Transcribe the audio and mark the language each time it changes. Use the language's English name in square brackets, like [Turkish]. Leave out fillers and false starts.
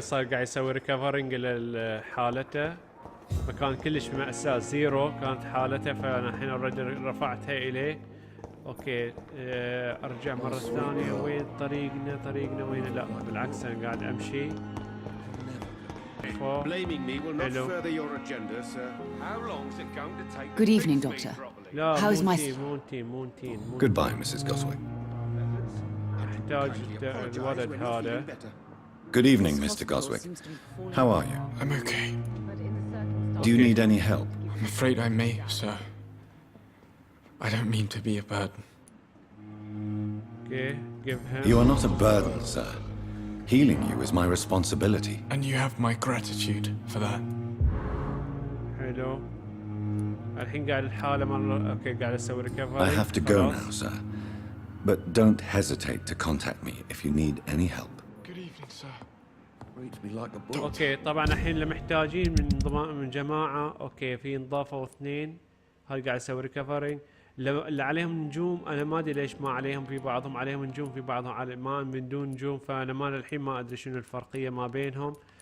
[Arabic] صار قاعد يسوي ريكفرنج لحالته. فكان كلش مأساة زيرو كانت حالته فانا الحين اوريدي رفعتها اليه. اوكي ارجع مرة ثانية. وين طريقنا وين؟ لا بالعكس انا قاعد امشي. [English] Blaming me will not further your agenda, sir. How long is it going to take? Good evening, Doctor. [Arabic] لا [English] How's my... [Arabic] مونتين. [English] Goodbye, Mrs. Goswick. [Arabic] احتاج الولد هذا. [English] Good evening, Mr. Goswick. How are you? I'm okay. Do you need any help? I'm afraid I may, sir. I don't mean to be a burden. Okay, give him. You are not a burden, sir. Healing you is my responsibility. And you have my gratitude for that. [Arabic] حلو. الحين قاعد الحالة مرة. اوكي قاعد اسوي ريكفري. [English] I have to go now, sir. But don't hesitate to contact me if you need any help. Good evening, sir. Reads me like a book. [Arabic] اوكي طبعا الحين اللي محتاجين من جماعه. اوكي في انضافوا 2. هاي قاعد اسوي ريكفرينج. اللي عليهم نجوم انا ما ادري ليش ما عليهم، في بعضهم عليهم نجوم في بعضهم ما من دون نجوم، فانا ما للحين ما ادري شنو الفرقيه ما بينهم.